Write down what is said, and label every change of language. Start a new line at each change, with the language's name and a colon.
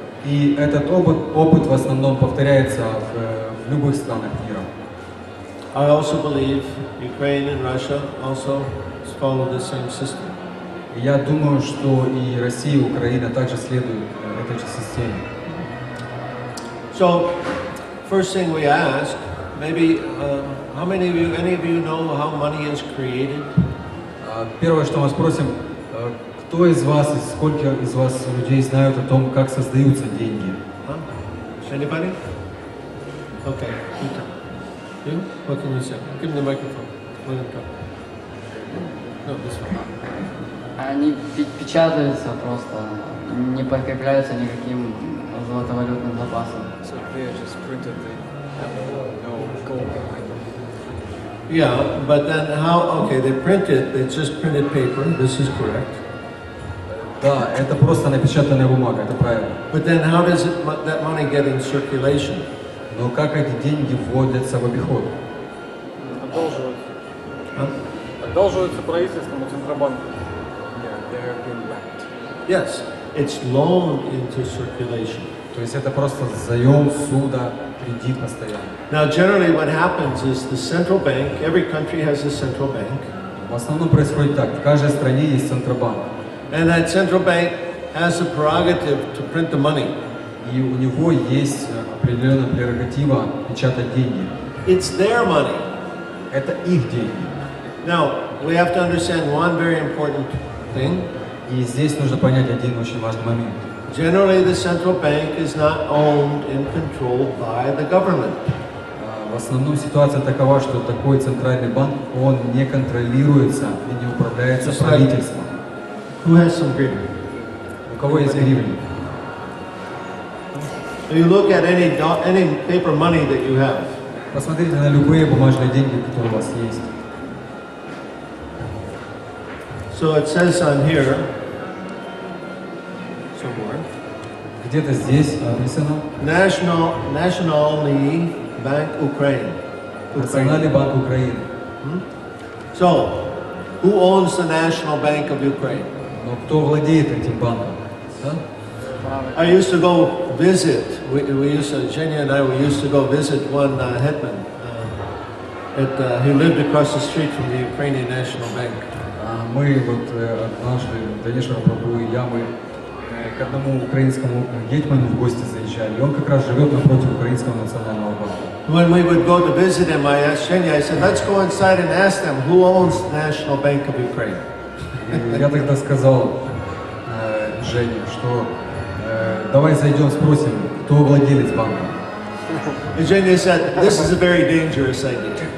Russian: И этот опыт в основном повторяется в любых странах мира.
English: I also believe Ukraine and Russia also follow the same system.
Russian: Я думаю, что и Россия, и Украина также следуют этой же системе.
English: So, first thing we ask, maybe how many of you, any of you know how money is created?
Russian: Первое, что мы спросим, кто из вас и сколько из вас людей знают о том, как создаются деньги?
English: Huh? Anybody? Okay. You? What can you say? Give me the microphone. Let him talk. No, this one.
Russian: Они печатаются просто, не подкрепляются никаким золотовалютным запасом.
English: So they just printed, they have no gold behind them. Yeah, but then how, okay, they print it, it's just printed paper, this is correct.
Russian: Да, это просто напечатанная бумага, это правильно.
English: But then how does that money get in circulation?
Russian: Но как эти деньги вводятся в обиход? Одалживаются правительством у Центробанка.
English: Yes, it's loaned into circulation.
Russian: То есть это просто заем, суда, кредит постоянно.
English: Now, generally what happens is the central bank, every country has a central bank,
Russian: В основном происходит так, в каждой стране есть Центробанк.
English: and that central bank has the prerogative to print the money.
Russian: И у него есть определенная прерогатива печатать деньги.
English: It's their money.
Russian: Это их деньги.
English: Now, we have to understand one very important thing.
Russian: И здесь нужно понять один очень важный момент.
English: Generally, the central bank is not owned and controlled by the government.
Russian: В основном ситуация такова, что такой центральный банк, он не контролируется и не управляется
English: Just like-
Russian: правительством.
English: Who has some grid?
Russian: У кого есть гривни?
English: So you look at any paper money that you have.
Russian: Посмотрите на любые бумажные деньги, которые у вас есть.
English: So it says on here, somewhere,
Russian: Где-то здесь написано
English: Nationalny Bank Ukraine.
Russian: Национальный банк Украины.
English: So, who owns the National Bank of Ukraine?
Russian: Но кто владеет этим банком? Да?
English: I used to go visit. Zhenya and I, we used to go visit one hetman. He lived across the street from the Ukrainian National Bank.
Russian: Мы вот однажды, Дханешвара Прабху и я, мы к одному украинскому гетьману в гости заезжали, и он как раз живет напротив Украинского национального банка.
English: When we would go to visit him, I asked Zhenya, I said, let's go inside and ask them who owns the National Bank of Ukraine.
Russian: И я тогда сказал Жене, что давай зайдем, спросим, кто владелец банка.
English: And Zhenya said, this is a very dangerous idea.